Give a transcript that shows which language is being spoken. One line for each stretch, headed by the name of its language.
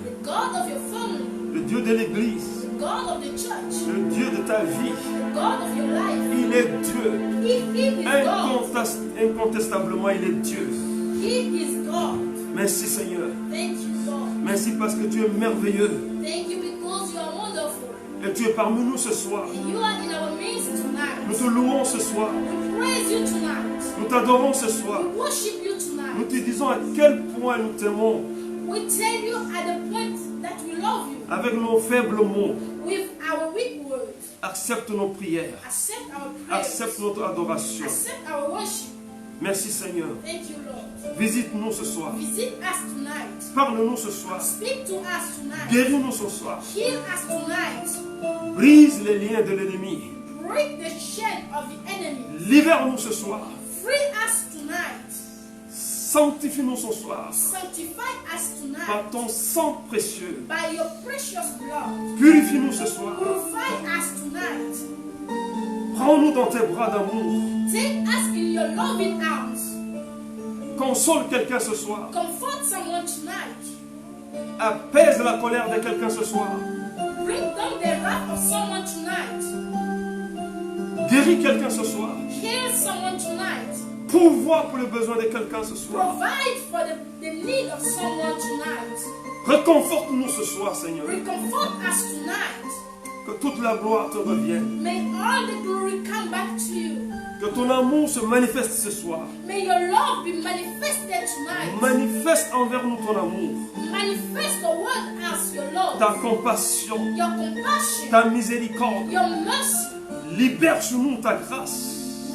English: The God of your family.
French: Le Dieu de l'église.
English: The God of the church.
French: Le Dieu de ta vie.
English: The God of your life.
French: Il est Dieu.
English: He is God.
French: Incontestablement, il est Dieu.
English: He is God.
French: Merci Seigneur.
English: Thank you, Lord.
French: Merci parce que tu es merveilleux.
English: Thank you because you are wonderful.
French: Et tu es parmi nous ce soir.
English: And you are in our midst
French: Nous
English: tonight.
French: te louons ce soir.
English: We praise you tonight.
French: Nous t'adorons ce soir.
English: We worship you
French: Nous
English: tonight.
French: te disons à quel point nous t'aimons
English: We tell you at the point that we love you.
French: avec nos faibles mots.
English: With our weak words.
French: Accepte nos prières.
English: Accept our prayers.
French: Accepte notre adoration.
English: Accept our worship.
French: Merci Seigneur.
English: Thank you, Lord.
French: Visite-nous ce soir.
English: Visit us tonight.
French: Parle-nous ce soir.
English: Speak to us tonight.
French: Guéris-nous ce soir.
English: Heal us tonight.
French: Brise les liens de l'ennemi.
English: Break the chain of the enemy.
French: Libère-nous ce soir.
English: Free us tonight.
French: Sanctifie-nous ce soir.
English: Sanctify us
French: Par
English: tonight.
French: ton sang précieux.
English: By your precious blood.
French: Purifie-nous ce soir.
English: Purify us tonight.
French: Prends-nous dans tes bras d'amour.
English: Take us in your loving arms.
French: Console quelqu'un ce soir.
English: Comfort someone tonight.
French: Apaise la colère de quelqu'un ce soir.
English: Bring down the wrath of someone tonight.
French: Guéris quelqu'un ce soir.
English: Heal someone tonight.
French: Pourvois pour le besoin de quelqu'un ce soir.
English: Provide for the need of someone tonight.
French: Reconforte-nous ce soir, Seigneur.
English: Recomfort us tonight.
French: Que toute la gloire te revienne.
English: May all the glory come back to you.
French: Que ton amour se manifeste ce soir.
English: May your love be manifested tonight.
French: Manifeste envers nous ton amour.
English: Manifest toward us your love,
French: Ta compassion.
English: your compassion,
French: Ta miséricorde.
English: your mercy.
French: Libère sur nous ta grâce.